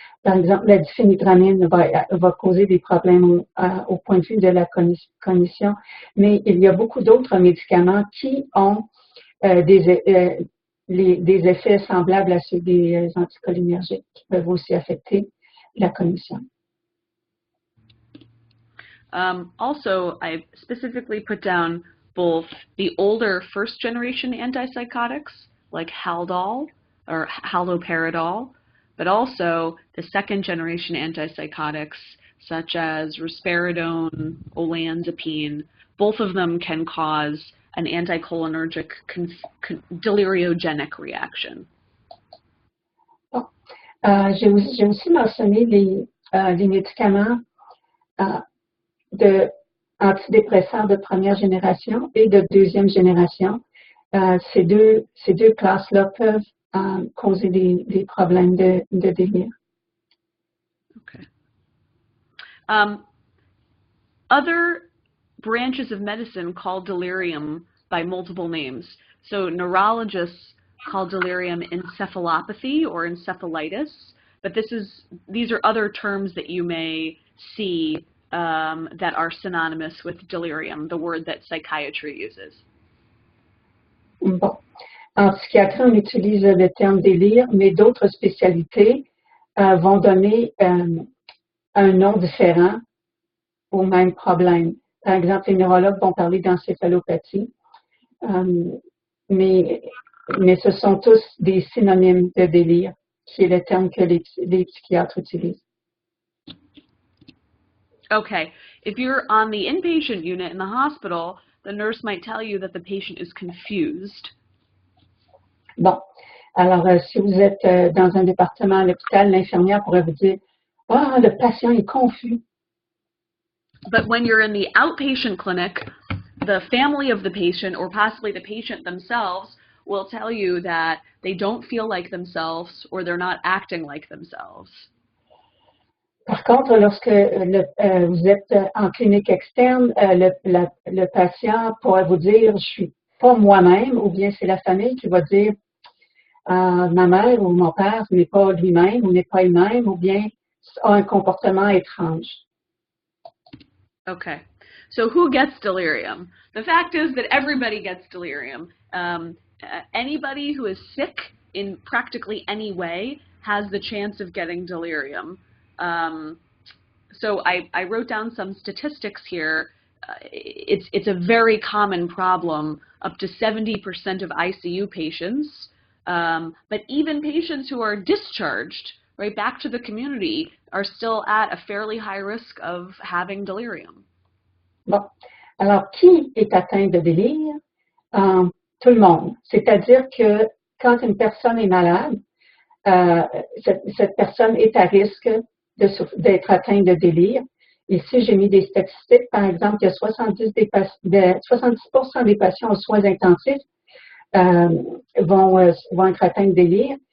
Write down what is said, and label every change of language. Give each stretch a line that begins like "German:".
French: Par exemple, la diphénhydramine va causer des problèmes au point de vue de la cognition, mais il y a beaucoup d'autres médicaments qui ont des effets semblables à ceux des anticholinergiques qui peuvent aussi affecter la cognition.
English: Also, I specifically put down both the older first-generation antipsychotics, like Haldol or haloperidol, but also the second-generation antipsychotics, such as risperidone, olanzapine. Both of them can cause an anticholinergic deliriogenic reaction.
French: Bon. J'ai aussi mentionné les médicaments antidépresseurs de première génération et de deuxième génération. Ces deux classes-là peuvent causer des problèmes de délire.
English: Okay. Other branches of medicine call delirium by multiple names. So neurologists call delirium encephalopathy or encephalitis, but these are other terms that you may see that are synonymous with delirium, the word that psychiatry uses.
French: Bon. En psychiatrie, on utilise le terme délire, mais d'autres spécialités vont donner un nom différent au même problème. Par exemple, les neurologues vont parler d'encéphalopathie, mais ce sont tous des synonymes de délire, qui est le terme que les psychiatres utilisent.
English: Okay, if you're on the inpatient unit in the hospital, the nurse might tell you that the patient is confused.
French: Bon, alors si vous êtes dans un département à l'hôpital, l'infirmière pourrait vous dire « Ah, le patient est confus ».
English: But when you're in the outpatient clinic, the family of the patient or possibly the patient themselves will tell you that they don't feel like themselves or they're not acting like themselves.
French: Par contre, lorsque vous êtes en clinique externe, le patient pourrait vous dire « Je suis pas moi-même » ou bien c'est la famille qui va dire « Ma mère ou mon père n'est pas lui-même ou n'est pas elle-même » ou bien a un comportement étrange.
English: Okay, so who gets delirium? The fact is that everybody gets delirium. Anybody who is sick in practically any way has the chance of getting delirium. So I wrote down some statistics here. It's a very common problem, up to 70% of ICU patients, but even patients who are discharged right back to the community are still at a fairly high risk of having delirium.
French: Bon, alors qui est atteint de délire? Tout le monde. C'est-à-dire que quand une personne est malade, cette personne est à risque d'être atteinte de délire. Ici, j'ai mis des statistiques. Par exemple, il y a 70% des patients aux soins intensifs vont être atteints de délire